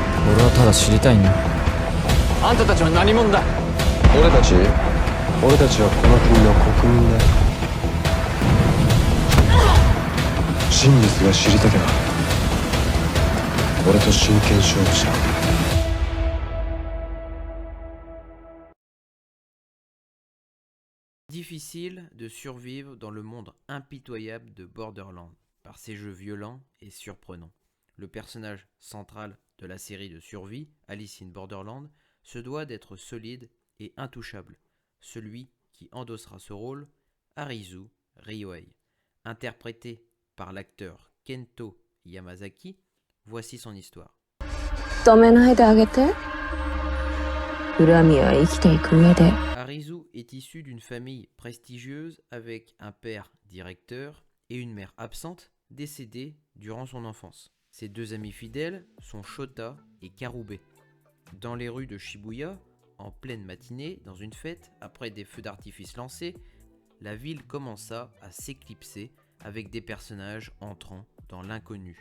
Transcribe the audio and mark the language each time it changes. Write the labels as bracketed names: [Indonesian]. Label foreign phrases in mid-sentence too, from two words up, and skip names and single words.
[Japanese] 俺はただ知りたいんだ。あんたたちは何者だ。俺たちはこの国の国民だよ。真実が知りたけば俺と真剣勝負しろ。 [French] Difficile de survivre dans le monde impitoyable de Borderlands, par ses jeux violents et surprenants. Le personnage central de la série de survie, Alice in Borderland, se doit d'être solide et intouchable. Celui qui endossera ce rôle, Arizu Ryohei. Interprété par l'acteur Kento Yamazaki, voici son histoire. [Japanese] 止めないであげて。恨みは生きていく上で。 [French] Arizu est issu d'une famille prestigieuse avec un père directeur et une mère absente décédée durant son enfance. Ses deux amis fidèles sont Shota et Karube. Dans les rues de Shibuya, en pleine matinée, dans une fête, après des feux d'artifice lancés, la ville commença à s'éclipser avec des personnages entrant dans l'inconnu.